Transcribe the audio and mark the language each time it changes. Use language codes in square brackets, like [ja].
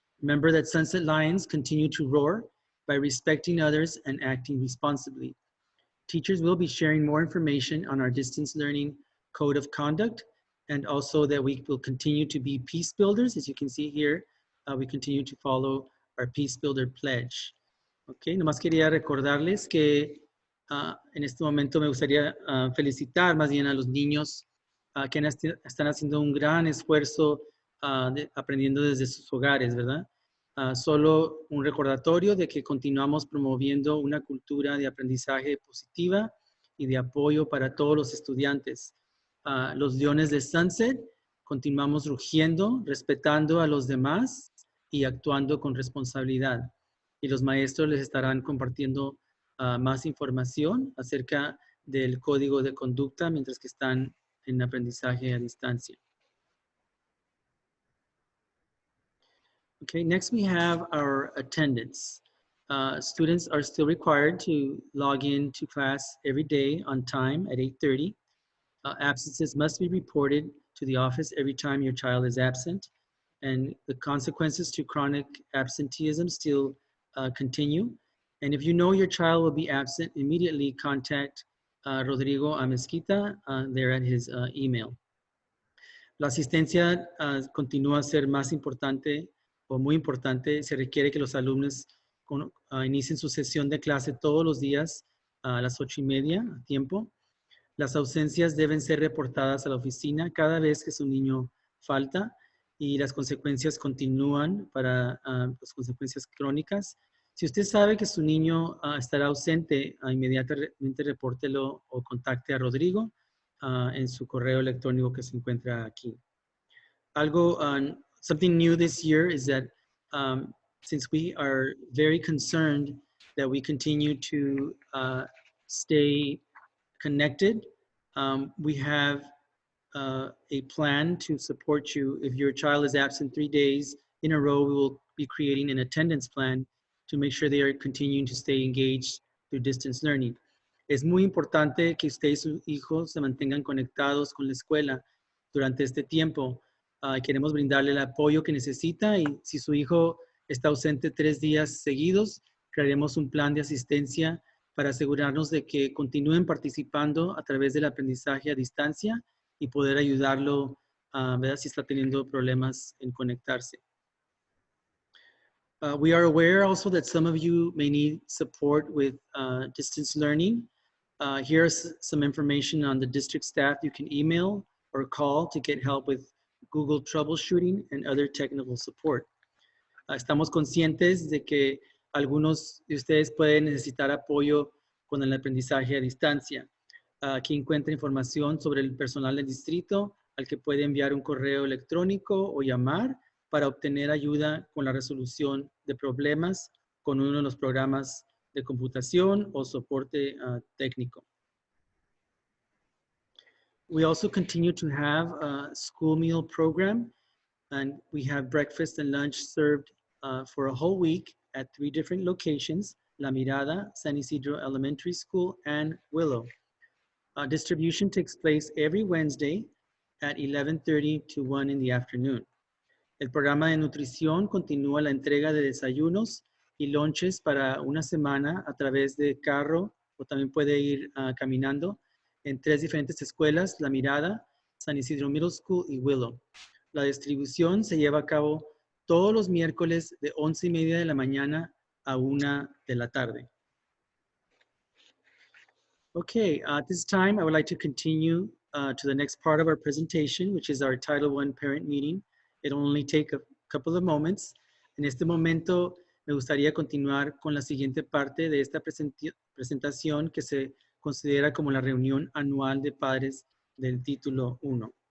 [en] Remember that sunset lions continue to roar by respecting others and acting responsibly. Teachers will be sharing more information on our distance learning code of conduct, and also that we will continue to be peace builders. As you can see here, we continue to follow our peace builder pledge. [es] Ok, nomás quería recordarles que en este momento me gustaría felicitar más bien a los niños que están haciendo un gran esfuerzo aprendiendo desde sus hogares, ¿verdad? Solo un recordatorio de que continuamos promoviendo una cultura de aprendizaje positiva y de apoyo para todos los estudiantes. Los leones de Sunset continuamos rugiendo, respetando a los demás y actuando con responsabilidad. Y los maestros les estarán compartiendo más información acerca del código de conducta mientras que están en aprendizaje a distancia. [en] Okay, next we have our attendance. Students are still required to log in to class every day on time at 8:30. Absences must be reported to the office every time your child is absent, and the consequences to chronic absenteeism still continue. And if you know your child will be absent, immediately contact Rodrigo Amezquita there at his email. [es] La asistencia continúa a ser más importante o muy importante. Se requiere que los alumnos inicien su sesión de clase todos los días a las 8:30 a tiempo. Las ausencias deben ser reportadas a la oficina cada vez que su niño falta y las consecuencias continúan para las consecuencias crónicas. Si usted sabe que su niño estará ausente, inmediatamente repórtelo o contacte a Rodrigo en su correo electrónico que se encuentra aquí. [en] Something new this year is that since we are very concerned that we continue to stay connected, we have a plan to support you. If your child is absent 3 days in a row, we will be creating an attendance plan to make sure they are continuing to stay engaged through distance learning. [es] Es muy importante que usted y sus hijos se mantengan conectados con la escuela durante este tiempo. Queremos brindarle el apoyo que necesita y si su hijo está ausente 3 días seguidos, crearemos un plan de asistencia para asegurarnos de que continúen participando a través del aprendizaje a distancia y poder ayudarlo, ¿verdad? Si está teniendo problemas en conectarse. [en] We are aware also that some of you may need support with distance learning. Here's some information on the district staff you can email or call to get help with Google troubleshooting and other technical support. [es] Estamos conscientes de que algunos de ustedes pueden necesitar apoyo con el aprendizaje a distancia. Aquí encuentra información sobre el personal del distrito al que puede enviar un correo electrónico o llamar para obtener ayuda con la resolución de problemas con uno de los programas de computación o soporte técnico. [en] We also continue to have a school meal program, and we have breakfast and lunch served for a whole week at 3 different locations, La Mirada, San Isidro Elementary School, and Willow. Distribution takes place every Wednesday at 11:30 to 1 in the afternoon. [es] El programa de nutrición continúa la entrega de desayunos y lunches para una semana a través de carro o también puede ir caminando en 3 diferentes escuelas, La Mirada, San Isidro Middle School y Willow. La distribución se lleva a cabo todos los miércoles de 11:30 de la mañana a 1 de la tarde. [en] Okay, at this time, I would like to continue to the next part of our presentation, which is our Title I parent meeting. It'll only take a couple of moments. [es] En este momento, me gustaría continuar con la siguiente parte de esta presentación que se considera como la reunión anual de padres del título 1.